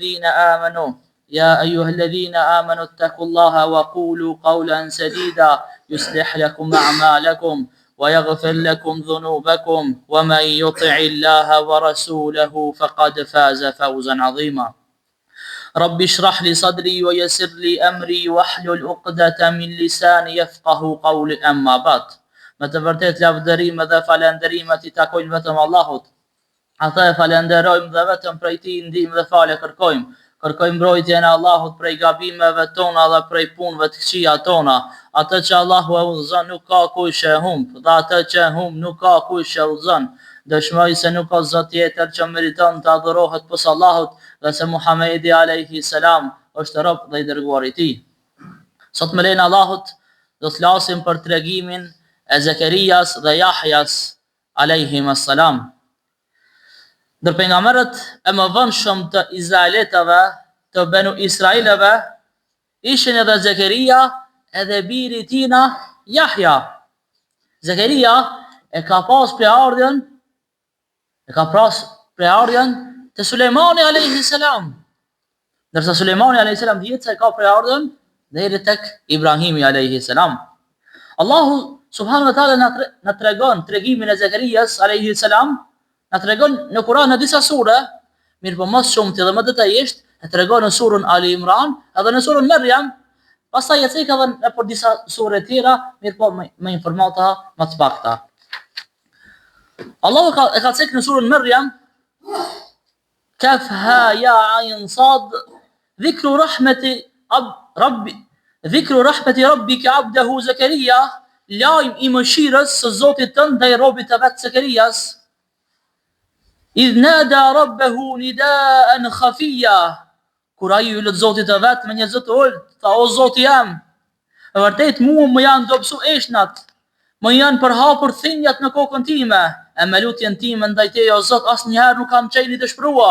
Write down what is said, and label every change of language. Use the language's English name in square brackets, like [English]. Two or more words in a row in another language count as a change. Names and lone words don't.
[Arabic] الذين آمنوا اتقوا الله وقولوا قولا سديدا يصلح لكم أعمالكم ويغفر لكم ذنوبكم ومن يطع الله ورسوله فقد فاز فوزا عظيما رب اشرح لي صدري ويسر لي أمري واحلل عقدة من لساني يفقه قولي أما بعد [Albanian] Me të vërtet lavdërime dhe falenderimet I takojnë vetëm Allahut. Ata e falenderojmë dhe vetëm prej Tij ndihmë dhe falë kërkojmë. Kërkojmë mbrojtjen e Allahut prej gabimeve tona dhe prej punëve të këqija tona. Atë që Allahu e udhëzon nuk ka kush e humb, dhe atë që e humb nuk ka kush e udhëzon. Dëshmoj se nuk ka zot tjetër që meriton të adhurohet pas Allahut dhe se Muhamedi [Arabic] عليه السلام [Albanian] është rob dhe I dërguar I Tij. Sot me lejen e Allahut do të flasim për tregimin e Zekerias dhe Jahjas [Arabic] عليهم السلام. [Albanian] Ndër pejgamberët e mëdhenshëm të Izraelitëve, të Benu Israilëve, ishin edhe Zekeria edhe biri I tina Jahja. Zekeria e ka pas preardhjen të Sulejmani [Arabic] عليه السلام. [Albanian] Ndërsa Sulejmani [Arabic] عليه السلام [Albanian] dihet se ka preardhjen deri tek Ibrahimi alayhi salam. Allahu [Arabic] سبحانه وتعالى [Albanian] na tregon tregimin e Zekerias alayhi salam, na tregon në Kur'an në disa sure, mirë po më shumë dhe më detajisht e tregon në surën Ali Imran edhe në surën Maryam, pastaj e cek edhe në për disa sure tjera, mirë po me informata më të pakta. Allahu e ka cek në surën Maryam [Arabic] كهيعص ذكر رحمت ربك عبده زكريا, [Albanian] lajm I mëshirës së Zotit tënd ndaj robit të vet Zekerias. [Arabic] إذ نادى ربه نداء خفيا, [Albanian] kur ai I lut Zotit të vet me një zot ult, tha o Zoti jam, e vërtet mua më janë dobësu eshnat, më janë përhapur thinjat në kokën time, e me lutjen time ndaj Teje o Zot asnjëherë nuk kam qenë I dëshpëruar.